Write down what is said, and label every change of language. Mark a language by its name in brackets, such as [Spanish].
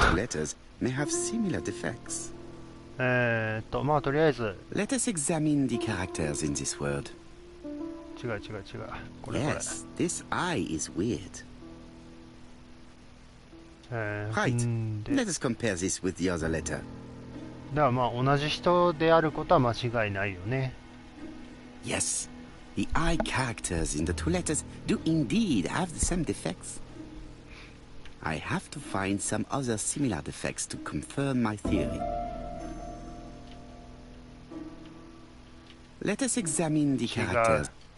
[English] two letters may have similar defects. [Japanese] まあとりあえず、 [English] Let us examine the characters in this word. [Japanese] 違う。これ。 [English] Yes, this I is weird. [Japanese] で、 [English] Right. Let us compare this with the other letter. [Japanese] だからまあ同じ人であることは間違いないよね。 [English] Yes, the I characters in the two letters do indeed have the same defects. I have to find some other similar defects to confirm my theory. Let us examine the characters.